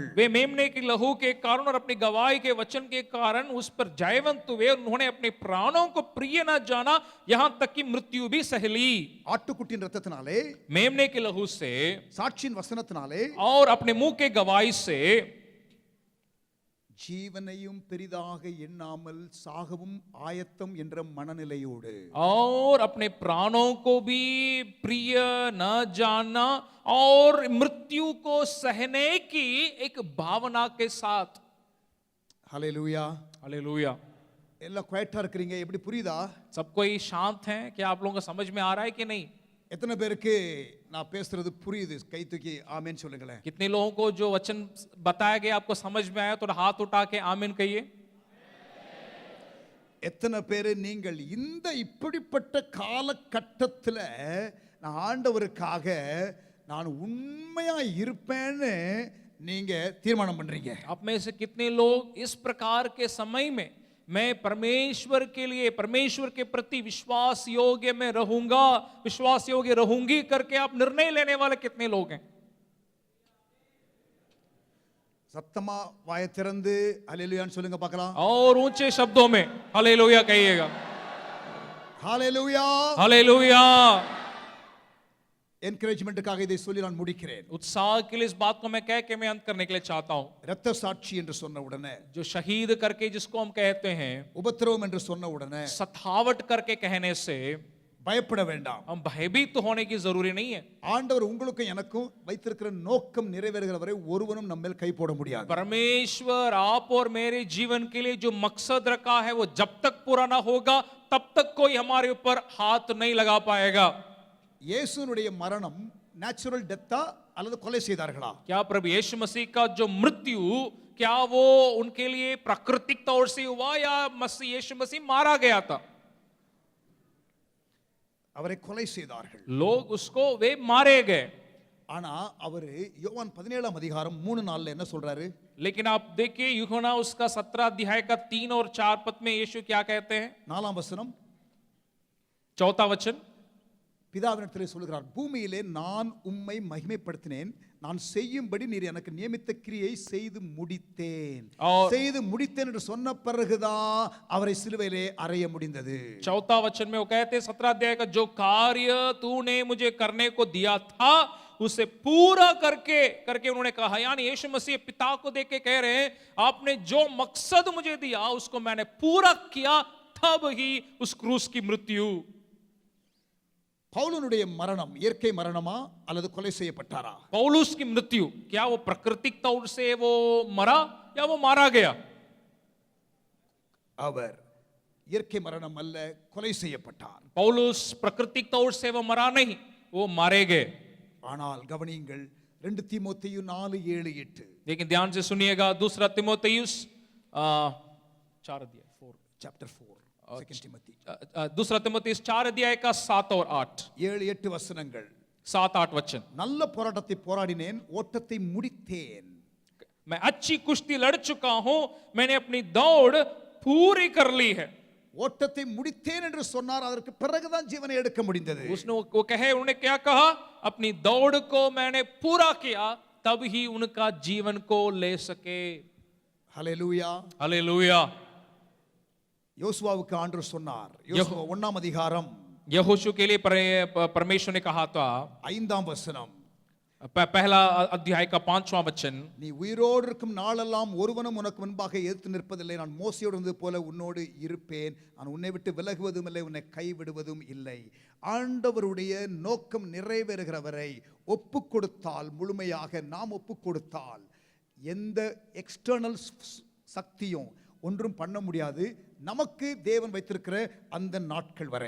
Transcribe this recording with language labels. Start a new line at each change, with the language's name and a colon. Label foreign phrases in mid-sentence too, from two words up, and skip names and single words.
Hindi: वे मेमने की लहू के कारण और अपनी गवाही के वचन के कारण उस पर जयवंत हुए। उन्होंने अपने प्राणों को प्रिय न जाना, यहां तक कि मृत्यु भी सह ली।
Tamil: ஆட்டுக்குட்டியின் இரத்தத்தினாலே,
Hindi: मेमने के लहू से
Tamil: சாட்சியின் வசனத்தினாலே
Hindi: और अपने मुंह के गवाही से
Tamil: ஜீவனையும் பெரிதாக எண்ணாமல் சாகவும் ஆயத்தம் என்ற மனநிலையோடு
Hindi: और अपने प्राणों को भी प्रिय न जानना और मृत्यु को सहने की एक भावना के साथ।
Tamil: ஹல்லேலூயா.
Hindi: हालेलुया।
Tamil: எல்லாம் குவைட்டா இருக்கிறீங்க, எப்படி புரியுதா?
Hindi: सब कोई शांत है? क्या आप लोगों को समझ में आ रहा है कि नहीं?
Tamil: எத்தனை பேருக்கு நான் பேசுறது புரியுது? கை தூக்கி ஆமென் சொல்லுங்களேன்.
Hindi: कितने लोगों को जो वचन बताया गया आपको समझ में आया? तो हाथ उठा के आमीन कहिए।
Tamil: எத்தனை பேர் நீங்கள் இந்த இப்படிப்பட்ட காலகட்டத்தில் நான் ஆண்டவருக்காக நான் உண்மையா இருப்பேன்னு நீங்க தீர்மானம் பண்றீங்க?
Hindi: आप में से कितने लोग इस प्रकार के समय में मैं परमेश्वर के लिए, परमेश्वर के प्रति विश्वास योग्य में रहूंगा, विश्वास योग्य रहूंगी करके आप निर्णय लेने वाले कितने लोग हैं?
Tamil: சத்தமா வாயை திறந்து ஹல்லேலூயான்னு சொல்லுங்க பார்க்கலாம்.
Hindi: और ऊंचे शब्दों में हालेलुया कहिएगा।
Tamil: ஹல்லேலூயா.
Hindi: हालेलुया।
Tamil: என்கரேஜ்மென்ட்டுக்காக இதை சொல்லி நான் முடிக்கிறேன்.
Hindi: उत्साह के लिए इस बात को मैं कह के मैं अंत करने के लिए चाहता हूं।
Tamil: இரத்த சாட்சி என்று சொன்ன உடனே,
Hindi: जो शहीद करके जिसको हम कहते हैं,
Tamil: உபத்திரவம் என்று சொன்ன உடனே
Hindi: सतावट करके कहने से
Tamil: பயப்பட வேண்டாம்.
Hindi: हम भयभीत तो होने की जरूरी नहीं है।
Tamil: ஆண்டவர் உங்களுக்கும் எனக்கும் வைத்திருக்கிற நோக்கம் நிறைவேறுகிற வரை ஒருவனும் நம்ம மேல் கை போட முடியாது.
Hindi: परमेश्वर आप और मेरे जीवन के लिए जो मकसद रखा है वो जब तक पूरा ना होगा तब तक कोई हमारे ऊपर हाथ नहीं लगा पाएगा।
Tamil: இயேசுனுடைய மரணம்
English: natural death
Tamil: அல்லது கொலை செய்தார்களா?
Hindi: क्या प्रभु यीशु मसीह का जो मृत्यु क्या वो उनके लिए प्राकृतिक तौर से हुआ या मसीह यीशु मसीह मारा गया था?
Tamil: அவரை கொலை செய்தார்கள்.
Hindi: लोग उसको वे मारे गए।
Tamil: ஆனா அவரு யோவான் 17ஆம் அதிகாரம் 3:4 என்ன சொல்றாரு?
Hindi: लेकिन आप देखिए यूहन्ना उसका 17 अध्याय का 3 और 4 पद में यीशु क्या कहते हैं?
Tamil: 4ஆம் வசனம்,
Hindi: चौथा वचन,
Tamil: பிதாவினிடத்தில் சொல்கிறார், பூமியிலே நான் உம்மை மகிமைப்படுத்தினேன், நான் செய்யும்படி நீர் எனக்கு நியமித்த கிரியை செய்து முடித்தேன். செய்து முடித்தேன் என்று சொன்ன பிறகுதான் அவரை சிலுவையிலே அறைய முடிந்தது.
Hindi: चौथा वचन में वो कहते हैं 17 अध्याय का जो कार्य तूने मुझे करने को दिया था उसे पूरा करके उन्होंने कहा। यानी यीशु मसीह पिता को देख के कह रहे हैं आपने जो मकसद मुझे दिया उसको मैंने पूरा किया, तब ही उस क्रूस की मृत्यु।
Tamil: பவுலுனுடைய மரணம் இயற்கை மரணமா அல்லது கொலை செய்யப்பட்டாரா?
Hindi: पौलुस की मृत्यु क्या वो प्राकृतिक तौर से वो मरा या वो मारा गया?
Tamil: அவர் இயற்கை மரணம் அல்ல, கொலை செய்யப்பட்டார்.
Hindi: पौलुस प्राकृतिक तौर से वो मरा नहीं, वो मारे गए।
Tamil: ஆனால் கவனியுங்கள் 2 தீமோத்தேயு 4:7-8.
Hindi: लेकिन ध्यान से सुनिएगा, दूसरा तीमुथियुस 4 अध्याय 4
English: chapter 4 2 Timothy
Hindi: दूसरा तीमुथियुस 4 अध्याय का 7 और 8
Tamil: 7-8 வசனங்கள்.
Hindi: 7-8 वचन।
Tamil: நல்ல போராட்டத்தை போராடினேன், ஓட்டத்தை முடித்தேன்.
Hindi: मैं अच्छी कुश्ती लड़ चुका हूं, मैंने अपनी दौड़ पूरी कर ली है।
Tamil: ஓட்டத்தை முடித்தேன் என்று சொன்னார், அதற்கு பிறகுதான் ஜீவனை எடுக்க முடிந்தது.
Hindi: उसने वो कहे, उन्होंने क्या कहा? अपनी दौड़ को मैंने पूरा किया, तब ही उनका जीवन को ले सके।
Tamil: ஹல்லேலூயா.
Hindi: हालेलुया।
Tamil: யோசுவாவுக்கு ஆண்டவர் சொன்னார், யோசுவா 1ஆம் அதிகாரம்
Hindi: यहोशू के लिए परमेश्वर ने कहा था,
Tamil: 5ஆம் வசனம்,
Hindi: पहला अध्याय का 5वां वचन,
Tamil: நீ உயிரோடு இருக்கும் நாளெல்லாம் ஒருவனும் உனக்கு முன்பாக எதிர்த்து நிற்பதில்லை, நான் மோசேயோடு இருந்தது போல உன்னோடு இருப்பேன், நான் உன்னை விட்டு விலகுவதும் இல்லை, உன்னை கைவிடுவதும் இல்லை. ஆண்டவருடைய நோக்கம் நிறைவேறுகிற வரை ஒப்பு கொடுத்தால், முழுமையாக நாம் ஒப்பு கொடுத்தால் எந்த எக்ஸ்டர்னல் சக்தியும் ஒன்றும் பண்ண முடியாது, நமக்கு தேவன் வைத்திருக்கிற அந்த நாட்கள் வரை.